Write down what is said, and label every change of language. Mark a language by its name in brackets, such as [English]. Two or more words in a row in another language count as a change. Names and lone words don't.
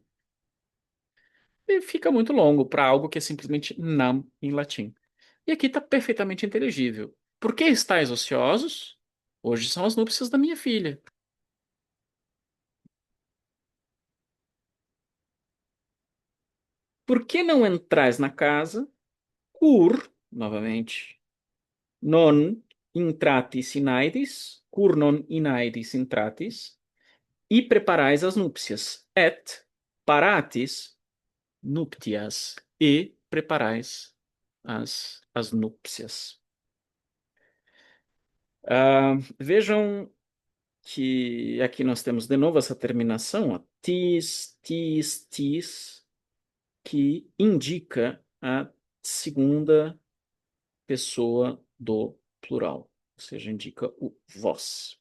[Portuguese] E fica muito longo para algo que é simplesmente nam em latim. E aqui está perfeitamente inteligível. Por que estáis ociosos? Hoje são as núpcias da minha filha. Por que não entrais na casa? [Latin] Cur, novamente, non intratis inaidis, cur non inaidis intratis, [Portuguese] e preparais as núpcias, [Latin] et paratis nuptias, [Portuguese] e preparais as núpcias. Vejam que aqui nós temos de novo essa terminação, ó, tis, tis, tis, que indica a segunda pessoa do plural, ou seja, indica o vós.